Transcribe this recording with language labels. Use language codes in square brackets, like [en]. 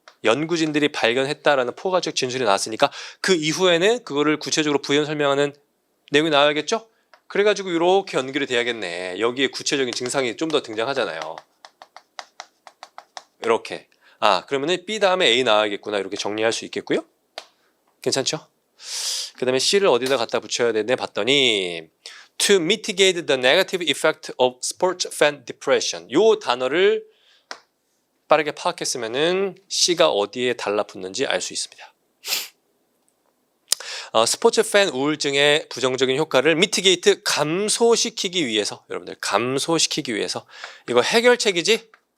[ko] 연구진들이 발견했다라는 포괄적 진술이 나왔으니까 그 이후에는 그거를 구체적으로 부연 설명하는 내용이 나와야겠죠? 그래가지고 이렇게 연결이 돼야겠네. 여기에 구체적인 증상이 좀 더 등장하잖아요. 이렇게. 그러면은 B 다음에 A 나와야겠구나. 이렇게 정리할 수 있겠고요. 괜찮죠? 그 다음에 C를 어디다 갖다 붙여야 되네 봤더니 [en] To mitigate the negative effect of sports fan depression. [ko] 요 단어를 빠르게 파악했으면은 C가 어디에 달라붙는지 알 수 있습니다. 스포츠 팬 우울증의 부정적인 효과를 mitigate 감소시키기 위해서 여러분들 감소시키기 위해서 이거 해결책이지?